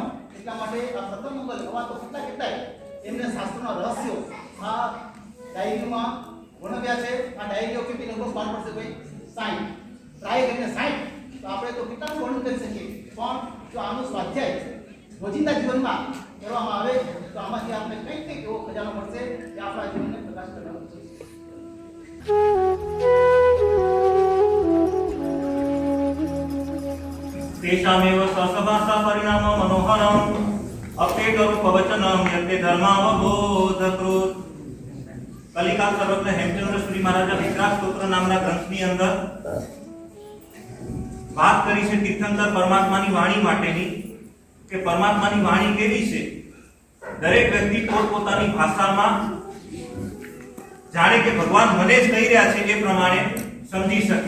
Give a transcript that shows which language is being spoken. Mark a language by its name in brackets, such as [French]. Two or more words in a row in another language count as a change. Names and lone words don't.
[Gujarati] એટલા માટે આ પ્રથમ મંગલ હવા તો કેટલાય એમને શાસ્ત્રના રહસ્યો આ ડાયરીમાં વર્ણવ્યા છે. આ ડાયરીઓ કેટલી લગભગ પાન પડશે ભાઈ? 60. ટ્રાય કરીને 60 તો આપણે તો કેટલાનું વર્ણન કરી શકીએ. પણ જો આનું સ્વાધ્યાય રોજિંદા જીવનમાં કરવામાં આવે તો આમાંથી આપણે કંઈક એવો ખજાનો મળશે કે આપણા જીવનને પ્રકાશ કરવાનો છે. [Sanskrit] तेषामेव स्वसभासा परिणाम मनोहरम अपेटरूपवचनम यते धर्मावबोधकृत. [Gujarati] કલિકાલ સર્વજ્ઞ હેમચંદ્ર શ્રી મહારાજા વિક્રાસ સ્ત્રોત્ર નામના ग्रंथની અંદર વાત કરી છે તીર્થંકર પરમાત્માની વાણી માટેની કે પરમાત્માની વાણી કેવી છે. દરેક વ્યક્તિ પોતપોતાની ભાષામાં જાણે કે ભગવાન મને જ કહી રહ્યા છે એ પ્રમાણે સમજી શકે.